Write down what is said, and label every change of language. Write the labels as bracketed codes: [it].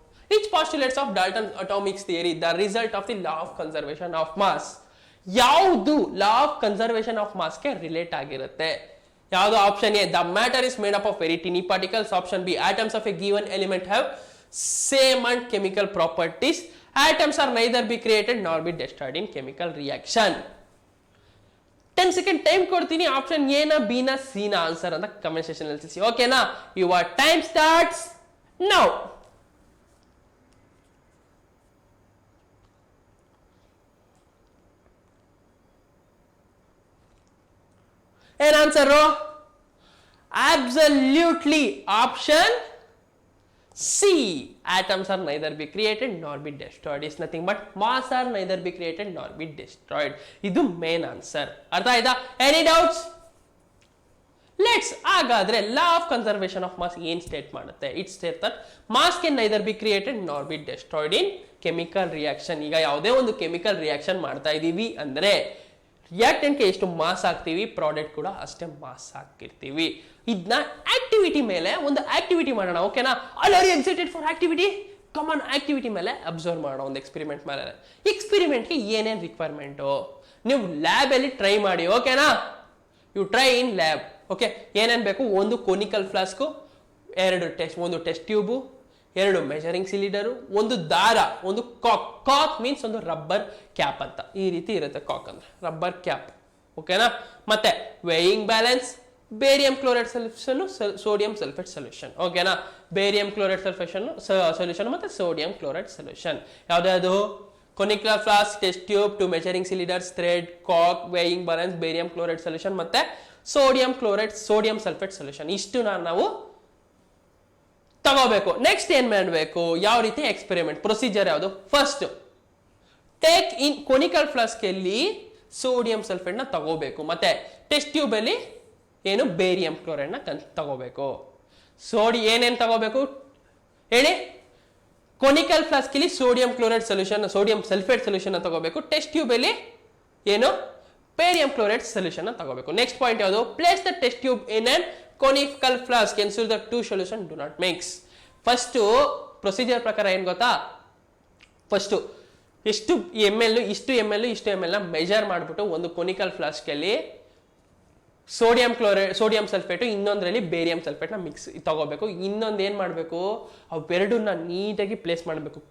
[en] Which postulates of Dalton's atomic theory the result of the law of conservation of mass? [kn] ಯಾವುದು law of conservation of ಮಾಸ್ಗೆ relate ಆಗಿರುತ್ತೆ? ಯಾವುದು? [en] Option A, the matter is made up of very tiny particles. Option B, atoms of a given element have same and chemical properties. Atoms are neither be created nor be destroyed in chemical reaction. [kn] 10 second time ಕೊಡ್ತೀನಿ. Option A ನ, B ನ, C ನ answer ಅಂತ comment section ಅಲ್ಲಿ ತಿಳಿಸಿ. [en] ಓಕೆನಾ? Your time starts now. [kn] ಏನ್ answer? [en] Absolutely option C. Atoms are neither be created nor be destroyed. Is nothing but mass are neither be created nor be destroyed. [kn] ಇದು main answer. ಅರ್ಥ ಆಯ್ತಾ? [en] Any doubts? [kn] Let's ಹಾಗಾದ್ರೆ law of conservation of mass ಏನ್ state ಮಾಡುತ್ತೆ? [en] It state that mass can neither be created nor be destroyed in chemical reaction. [kn] ಈಗ ಯಾವುದೇ ಒಂದು ಕೆಮಿಕಲ್ ರಿಯಾಕ್ಷನ್ ಮಾಡ್ತಾ ಇದೀವಿ ಅಂದ್ರೆ ರಿಯಾಕ್ಟೆಂಟ್ಗೆ ಎಷ್ಟು ಮಾಸ್ ಹಾಕ್ತೀವಿ, ಪ್ರಾಡಕ್ಟ್ ಕೂಡ ಅಷ್ಟೇ ಮಾಸ್ ಹಾಕಿರ್ತೀವಿ. ಇದನ್ನ ಆಕ್ಟಿವಿಟಿ ಮೇಲೆ ಒಂದು ಆಕ್ಟಿವಿಟಿ ಮಾಡೋಣ. ಓಕೆನಾ? [en] All are you excited for activity? [kn] Common activity ಮೇಲೆ ಅಬ್ಸರ್ವ್ ಮಾಡೋಣ. ಒಂದು ಎಕ್ಸ್ಪೆರಿಮೆಂಟ್ ಮೇಲೆ. ಎಕ್ಸ್ಪೆರಿಮೆಂಟ್ಗೆ ಏನೇನು ರಿಕ್ವೈರ್ಮೆಂಟು ನೀವು ಲ್ಯಾಬ್ ಅಲ್ಲಿ ಟ್ರೈ ಮಾಡಿ. ಓಕೆನಾ? [en] You try in lab. [kn] Okay, ಏನೇನು ಬೇಕು? ಒಂದು ಕೋನಿಕಲ್ ಫ್ಲಾಸ್ಕು, ಒಂದು ಟೆಸ್ಟ್ ಟ್ಯೂಬು, 2 ಮೆಜರಿಂಗ್ ಸಿಲಿಂಡರು, ಒಂದು ದಾರ, ಒಂದು ಕಾಕ್. ಕಾಕ್ ಮೀನ್ಸ್ ಒಂದು ರಬ್ಬರ್ ಕ್ಯಾಪ್ ಅಂತ. ಈ ರೀತಿ ಇರುತ್ತೆ ಕಾಕ್ ಅಂದ್ರೆ ರಬ್ಬರ್ ಕ್ಯಾಪ್. ಓಕೆನಾ? ಮತ್ತೆ weighing balance, barium chloride solution, sodium sulphate solution. ಓಕೆನಾ? ಬೇರಿಯಂ ಕ್ಲೋರೈಡ್ ಸೊಲ್ಯೂಷನ್ ಮತ್ತೆ ಸೋಡಿಯಂ ಕ್ಲೋರೈಡ್ ಸೊಲ್ಯೂಷನ್. ಯಾವ್ದು? [en] conical flask, test tube, 2 measuring cylinders, thread, cork, weighing balance, barium chloride solution ಮತ್ತೆ sodium chloride, sodium sulphate solution. [kn] ಇಷ್ಟು ನಾವು ತಗೋಬೇಕು. Next ಏನ್ ಮಾಡಬೇಕು, ಯಾವ ರೀತಿ ಎಕ್ಸ್ಪೆರಿಮೆಂಟ್ ಪ್ರೊಸೀಜರ್ ಯಾವುದು? First take in conical flask ಅಲ್ಲಿ ಸೋಡಿಯಂ ಸಲ್ಫೇಟ್ ನ ತಗೋಬೇಕು, ಮತ್ತೆ ಟೆಸ್ಟ್ ಟ್ಯೂಬ್ ಅಲ್ಲಿ ಏನು ಬೇರಿಯಂ ಕ್ಲೋರೈಡ್ ನ ತಗೋಬೇಕು. ಏನೇನ್ ತಗೋಬೇಕು ಹೇಳಿ? ಕೊನಿಕಲ್ ಫ್ಲಾಸ್ಕ್ ಅಲ್ಲಿ sodium chloride solution, sodium sulphate solution ತಗೋಬೇಕು. ಟೆಸ್ಟ್ ಟ್ಯೂಬ್ ಅಲ್ಲಿ ಏನು ಬೇರಿಯಂ ಕ್ಲೋರೈಡ್ ಸೊಲ್ಯೂಷನ್ ತಗೋಬೇಕು. ನೆಕ್ಸ್ಟ್ ಪಾಯಿಂಟ್ ಯಾವುದು? [en] Place the test tube in an conical flask, ensure that two solution do not mix. [kn] First procedure ಪ್ರಕಾರ ಏನ್ ಗೊತ್ತಾ, first ಎಷ್ಟು M L ಇಷ್ಟು ಎಮ್ ಎಲ್ ನ ಮೆಜರ್ ಮಾಡ್ಬಿಟ್ಟು ಒಂದು ಕೊನಿಕಲ್ ಫ್ಲಾಸ್ಕ್ ಅಲ್ಲಿ sodium chloride, sodium sulphate, ಇನ್ನೊಂದ್ರಲ್ಲಿ barium sulphate ನ ಮಿಕ್ಸ್ ತಗೋಬೇಕು. ಇನ್ನೊಂದು ಏನ್ ಮಾಡ್ಬೇಕು, ಅವೆರಡನ್ನ ನೀಟಾಗಿ ಪ್ಲೇಸ್ ಮಾಡಬೇಕು.